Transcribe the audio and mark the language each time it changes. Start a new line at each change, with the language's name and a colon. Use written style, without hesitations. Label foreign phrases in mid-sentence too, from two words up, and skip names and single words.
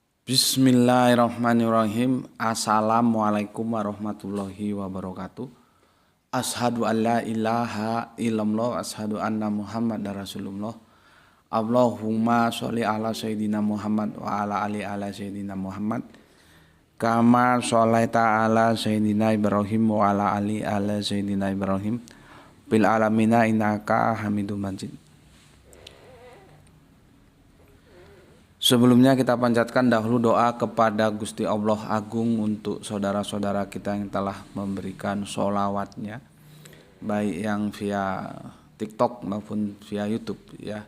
Arabic: بسم الله الرحمن الرحيم. السلام عليكم ورحمة الله وبركاته. أشهد أن لا إله إلا الله، أشهد أن محمدا رسول الله. اللهم صل على سيدنا محمد وعلى سيدنا محمد. كما صليت على سيدنا إبراهيم وعلى سيدنا إبراهيم. في العالمين إنك حميد مجيد.
Indonesian: Sebelumnya kita panjatkan dahulu doa kepada Gusti Allah Agung untuk saudara-saudara kita yang telah memberikan sholawatnya, baik yang via TikTok maupun via YouTube ya.